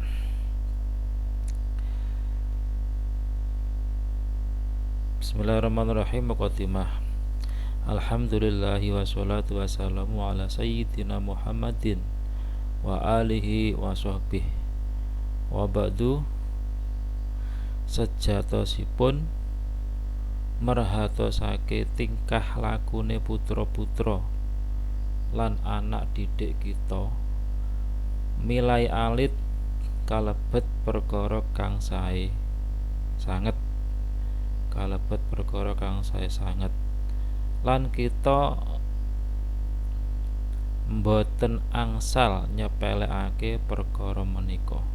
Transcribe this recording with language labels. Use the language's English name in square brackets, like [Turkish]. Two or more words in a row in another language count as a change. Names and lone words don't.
[Arabic] Bismillahirrahmanirrahim. Muqaddimah. الحمد لله والصلاة والسلام على سيدنا محمد وآله وصحبه وبعد. [Javanese] Sejatosipun merhatosake tingkah lakune putra-putra lan anak didik kita milai alit kalebet perkara kang sae sanget, kalebet perkara kang sae sanget, lan kita mboten angsal nyepelekake perkara menika.